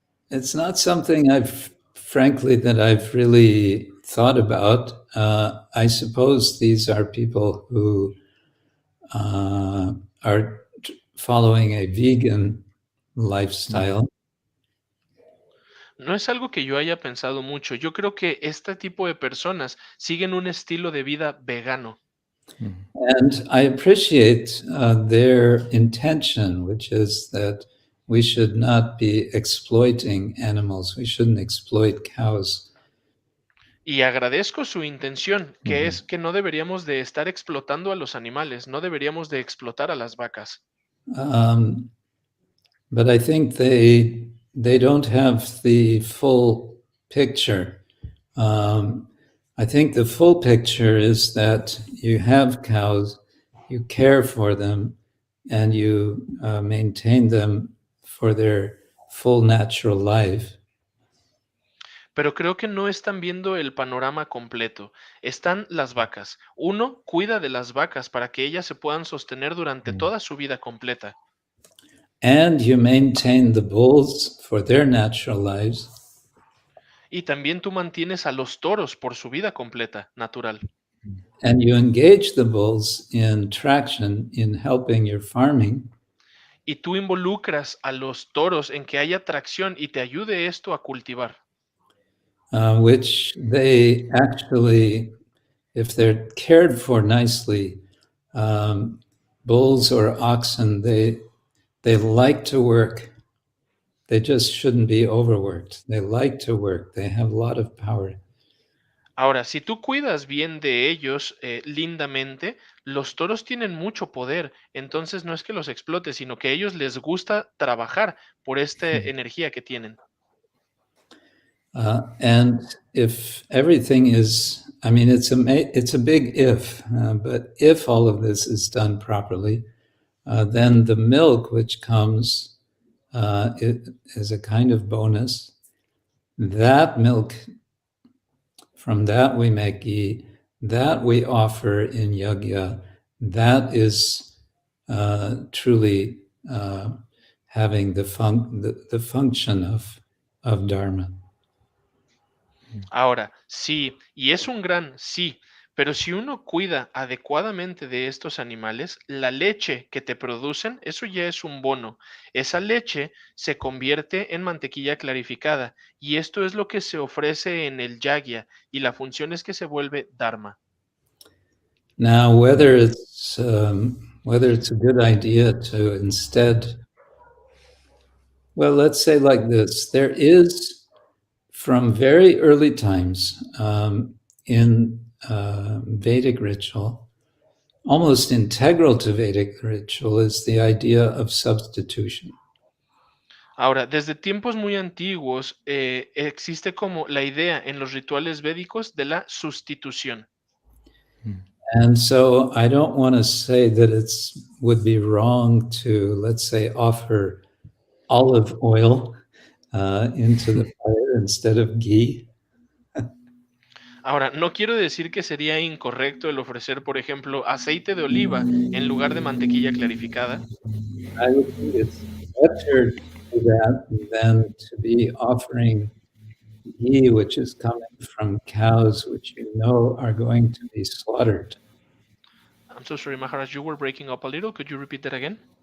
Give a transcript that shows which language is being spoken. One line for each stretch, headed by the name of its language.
English: It's not something frankly, that I've really thought about. I suppose these are people who are following a vegan lifestyle.
Spanish: No es algo que yo haya pensado mucho. Yo creo que este tipo de personas siguen un estilo de vida vegano.
English: And I appreciate their intention, which is that we should not be exploiting animals. We shouldn't exploit cows.
Spanish: Y agradezco su intención, que es que no deberíamos de estar explotando a los animales, no deberíamos de explotar a las vacas.
English: But I think they don't have the full picture. I think the full picture is that you have cows, you care for them, and you maintain them for their full natural life.
Spanish: Pero creo que no están viendo el panorama completo. Están las vacas. Uno cuida de las vacas para que ellas se puedan sostener durante toda su vida completa.
English: And you maintain the bulls for their natural lives.
Spanish: Y también tú mantienes a los toros por su vida completa, natural.
English: And you engage the bulls in traction, in helping your farming.
Spanish: Y tú involucras a los toros en que haya tracción y te ayude esto a cultivar.
English: Which they actually, if they're cared for nicely, bulls or oxen, they like to work. They just shouldn't be overworked. They like to work. They have a lot of power.
Spanish: Ahora, si tú cuidas bien de ellos lindamente, los toros tienen mucho poder. Entonces no es que los explotes, sino que a ellos les gusta trabajar por esta energía que tienen.
English: And if everything is, I mean, it's a big if, but if all of this is done properly, then the milk which comes it is a kind of bonus. That milk, from that we make ghee, that we offer in yajna, that is truly having the function of dharma.
Spanish: Ahora, sí, y es un gran sí, pero si uno cuida adecuadamente de estos animales, la leche que te producen, eso ya es un bono. Esa leche se convierte en mantequilla clarificada y esto es lo que se ofrece en el yagya y la función es que se vuelve dharma.
English: Now, whether it's a good idea to instead, well, let's say like this, there is from very early times in Vedic ritual, almost integral to Vedic ritual is the idea of substitution.
Spanish: Ahora, desde tiempos muy antiguos existe como la idea en los rituales védicos de la sustitución.
English: And so I don't want to say that would be wrong to, let's say, offer olive oil into the fire instead of ghee.
Spanish: Ahora, no quiero decir que sería incorrecto el ofrecer, por ejemplo, aceite de oliva en lugar de mantequilla clarificada.
English: I would think it's better to do that than to be offering ghee, which is coming from cows, which you know are going to be slaughtered. I'm so sorry, Maharaj, you were breaking up a little. Could you repeat that again?